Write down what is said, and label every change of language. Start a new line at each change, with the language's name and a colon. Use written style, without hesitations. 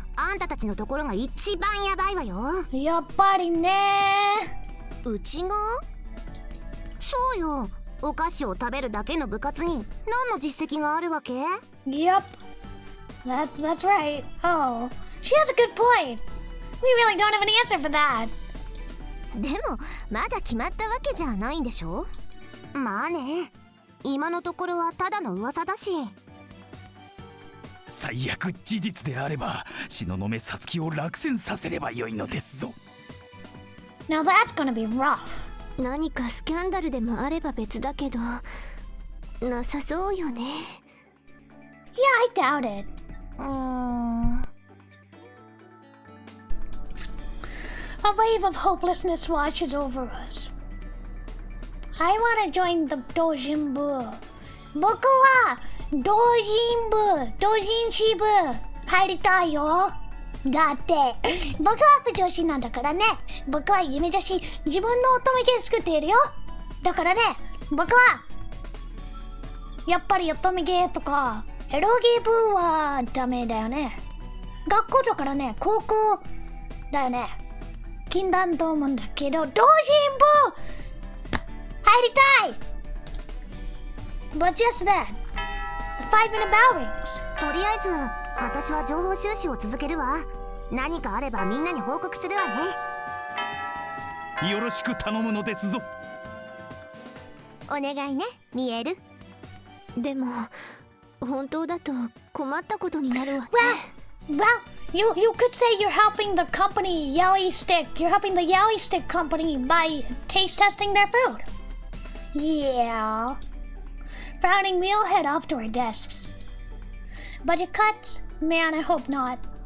Japanese: あんたたちのところが一番やばいわよ。やっぱりね。うちが？そうよ。お菓子を食べるだけの部活に何の実績があるわけ？
English: Yep. That's right. Oh, she has a good point. We really don't have an answer for that.
Japanese: でもまだ決まったわけじゃないんでしょ？まあね。今のところはただの噂だし。最悪事実であれば東雲さつきを落選させればよいのですぞ。
English: Now that's gonna be rough.
Japanese: 何かスキャンダルでもあれば別だけどなさそうよね。
English: Yeah, I doubt it. A wave of hopelessness washes over us. I want to join the Dojinbu.
Japanese: 僕は同人誌部入りたいよ。だって僕は不女子なんだからね。僕は夢女子、自分の乙女ゲー作っているよ。だからね、僕はやっぱり乙女ゲーとかエロゲー部はダメだよね。学校だからね、高校だよね。禁断と思うんだけど、同人部入りたい。
English: But just that, the 5-minute bell rings.
Japanese: とりあえず私は情報収集を続けるわ。何かあればみんなに報告するわね。よろしく頼むのですぞ。お願いね、ミエル。でも本当だと困ったことになるわね。
English: Well, you could say you're helping the company Yelly Stick. You're helping the Yelly Stick company by taste testing their food. Yeah. Frowning, we all head off to our desks. Budget cuts? Man, I hope not.